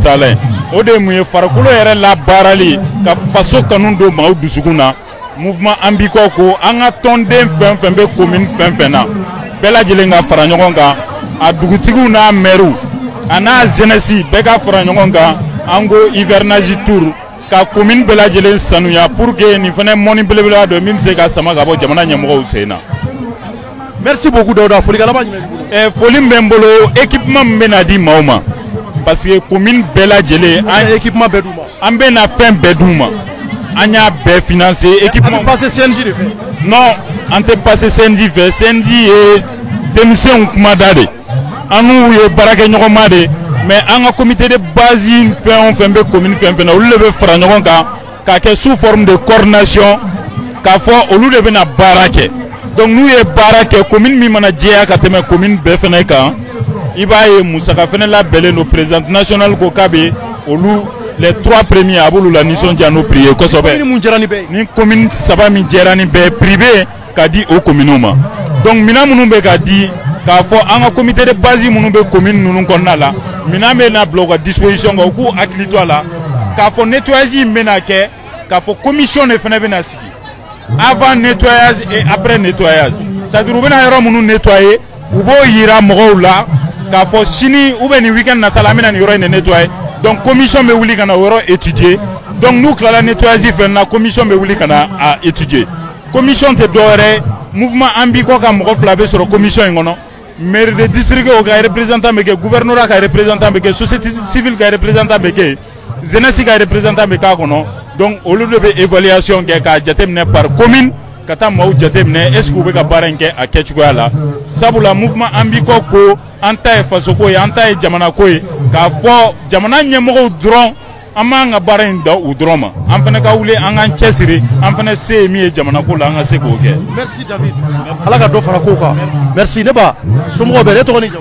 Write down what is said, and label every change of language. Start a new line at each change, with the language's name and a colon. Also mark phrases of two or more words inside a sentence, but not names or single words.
Bambara: ta la o de ye mun ye farikolo yɛrɛ labaarali ka faso kanu don maaw dusukun na mouvement Ambricot ko an ka tɔnden fɛn fɛn bɛ commune fɛn fɛn na bɛɛ lajɛlen ka fara ɲɔgɔn kan a dugutigiw n'a maires a n'a jeunesse bɛɛ ka fara ɲɔgɔn kan an ko hivernage tour ka commune bɛɛ lajɛlen sanuya
French: pour que
Bambara: nin fana mɔni belebeleba dɔ min bɛ se ka sama ka bɔ jamana ɲɛmɔgɔw sen na.
French: merci beaucoup
Bambara: Dawuda foli laban jumɛn foli min bɛ n bolo équipement min bɛ na di maaw ma
French: parce que
Bambara: commune bɛɛ lajɛlen an équipement bɛɛ d'u ma an bɛ na fɛn bɛɛ d'u ma an y'a bɛɛ financer équipement. an tɛ passer CNJ de fɛ. non an tɛ passer CNJ fɛ CNJ ye denmisɛnw kumada de an n'u ye baarakɛɲɔgɔnma de mais an ka
French: comité de base
Bambara: fɛn o fɛn bɛ commune fɛn fɛn na olu de bɛ fara ɲɔgɔn kan k'a kɛ
French: sous forme de coordination
Bambara: k'a fɔ olu de bɛna baara kɛ donc n'u ye baara kɛ commune min mana jɛya ka tɛmɛ commune bɛɛ fɛnɛ kan i b'a ye musaka fɛnɛ labɛnnen don
French: présidente nationale
Bambara: ko k'a bɛ olu
French: les 3
Bambara: premiers a b'olu la nisɔndiya n'o prix ye kosɛbɛ ni commune 3 min jɛra ni bɛɛ privé ka di o communes ma donc minɛn minnu bɛ ka di k'a fɔ an ka comité de base minnu bɛ commune ninnu kɔnɔna la minɛn bɛ na bila u ka disposition kan u k'u hakili to a la k'a fɔ nettoyage in bɛna kɛ k'a fɔ commission de fɛnɛ bɛna sigi
French: avant nettoyage et après nettoyage c'est-à-dire
Bambara: u bɛna yɔrɔ minnu nettoyer u b'o yira mɔgɔw la k'a fɔ sini
French: ou bien
Bambara: ni week-end nata la an bɛna nin yɔrɔ in de nettoyer donc commission bɛ wuli ka na o yɔrɔ étudier donc n'u tilala nettoyage fɛn na commission bɛ wuli ka na a étudier commission tɛ dɔwɛrɛ mouvement Ambricot ka mɔgɔ 2 bɛ sɔrɔ commission in kɔnɔ maire
French: de district
Bambara: o ka représentant bɛ kɛ gouvernorat ka représentant bɛ kɛ
French: société civile
Bambara: ka représentant bɛ kɛ jeunesse ka représentant bɛ k'a kɔnɔ donc olu de bɛ évaluation kɛ k'a jateminɛ
French: par commune
Bambara: ka taa maaw jateminɛ
French: est ce que
Bambara: u bɛ ka baara in kɛ a kɛcogoya la sabula mouvement Ambricot ko an ta ye faso ko ye an ta ye jamana ko ye k'a fɔ jamana ɲɛmɔgɔw dɔrɔn an b'an ka baara in da u dɔrɔn ma an fana ka wuli an k'an cɛsiri an fana se ye min ye jamana ko la an ka se k'o kɛ. merci David ala ka dɔ fara kow kan merci ne ba somɔgɔw bɛ ne tɔgɔ ni jamu.